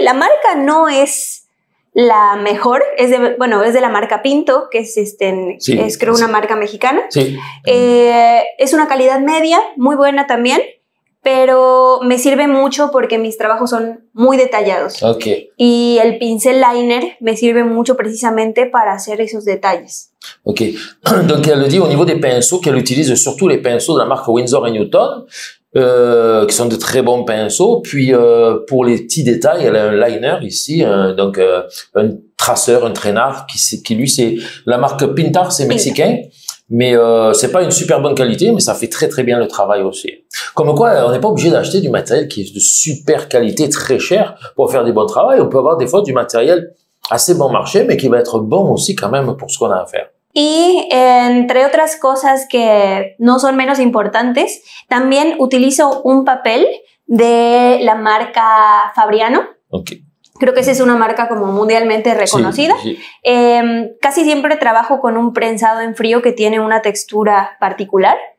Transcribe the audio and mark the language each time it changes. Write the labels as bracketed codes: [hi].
[es] La marca no es la mejor, es de la marca Pinto, que es creo una marca mexicana. Sí. Es una calidad media, muy buena también, pero me sirve mucho porque mis trabajos son muy detallados. Okay. Y el pincel liner me sirve mucho precisamente para hacer esos detalles. Ok. [fr] Donc elle dit au niveau des pinceaux qu'elle utilise surtout les pinceaux de la marque Winsor & Newton, qui sont de très bons pinceaux. Puis pour les petits détails, elle a un liner ici, donc un traceur, un traînard qui lui c'est la marque Pintar, c'est mexicain, mais c'est pas une super bonne qualité, mais ça fait très très bien le travail aussi. Comme quoi, on n'est pas obligé d'acheter du matériel qui est de super qualité, très cher pour faire du bon travail. On peut avoir des fois du matériel assez bon marché, mais qui va être bon aussi quand même pour ce qu'on a à faire. [es] Y entre otras cosas que no son menos importantes, también utilizo un papel de la marca Fabriano. Okay. Creo que esa es una marca como mundialmente reconocida. Sí, sí. Casi siempre trabajo con un prensado en frío que tiene una textura particular.